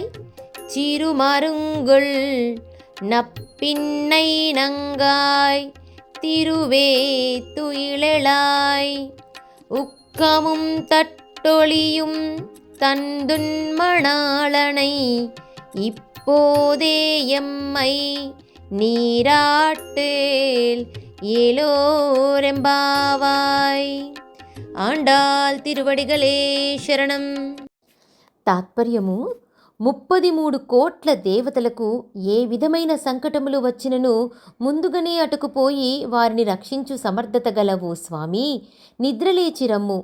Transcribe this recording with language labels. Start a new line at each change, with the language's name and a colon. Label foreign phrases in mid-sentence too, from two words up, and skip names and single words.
Tamil: சிறுமருங்குள் நப்பின்னை நங்காய் திருவே துயிலெழாய் உக்கமும் தட்டொளியும் தந்துன்மணாளனை இப்போதே எம்மை நீராட்டேல் ఏలోరెంబావాయ్. ஆண்டாள் திருவடிகளே சரணம்.
Telugu: తాత్పర్యము: 33 కోట్ల దేవతలకు ఏ విధమైన సంకటములు వచ్చినను ముందుగానే అటుకుపోయి వారిని రక్షించు సమర్థత గలవు స్వామి. నిద్రలేచి రమ్ము.